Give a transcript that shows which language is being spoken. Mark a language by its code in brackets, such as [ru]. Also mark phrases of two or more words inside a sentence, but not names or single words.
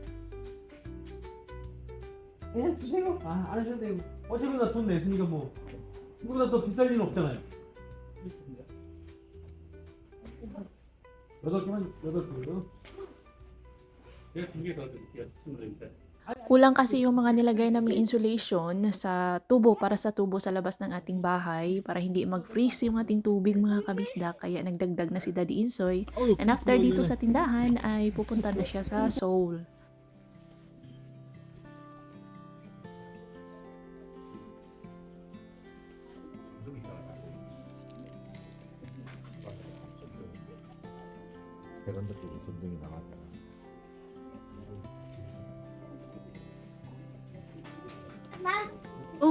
[ko] 그냥 주세요. 안 하셔도 되고. 어차피 나 돈 냈으니까 뭐 이거보다 더 비쌀 일은 없잖아요. 8개만. 제가 2개 더 드릴게요. 20원입니다. [tl] Kulang kasi yung mga nilagay naming insulation sa tubo para sa tubo sa labas ng ating bahay para hindi mag-freeze yung ating tubig mga kabisdak. Kaya nagdagdag na si Daddy Insoy. [en] And after [tl] dito sa tindahan ay pupunta na siya sa Seoul. [ko] 베란다 쪽에 전등이 나갔다. Oh.